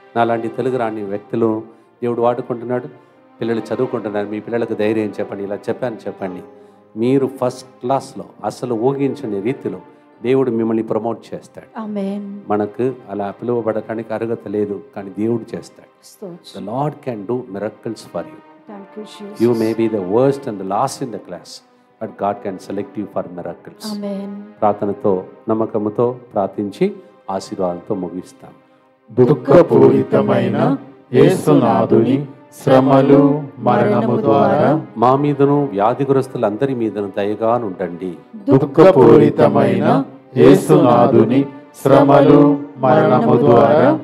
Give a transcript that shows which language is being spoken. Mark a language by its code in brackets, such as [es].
[te] నాలాంటి తెలుగు రాని వ్యక్తులు దేవుడు వాడుకుంటున్నాడు. పిల్లలు చదువుకుంటున్నారు, మీ పిల్లలకు ధైర్యం చెప్పండి, ఇలా చెప్పండి. మీరు ఫస్ట్ క్లాస్లో అసలు ఊహించని రీతిలో దేవుడు మిమ్మల్ని ప్రమోట్ చేస్తాడు. మనకు అలా పిలువబడటానికి అర్హత లేదు, కానీ దేవుడు చేస్తాడు. [en] The Lord can do miracles for you. You may be the worst and the last in the class, but God can select you for miracles. [te] ప్రార్థనతో నమ్మకముతో ప్రార్థించి ఆశీర్వాదంతో ముగిస్తాం. దుఃఖపూరితమైన యేసునాథుని శ్రమలు మరణము ద్వారా మా మీదను వ్యాధిగ్రస్తులందరి మీదను దయగా నుండండి. దుఃఖపూరితమైన యేసునాథుని శ్రమలు మరణము ద్వారా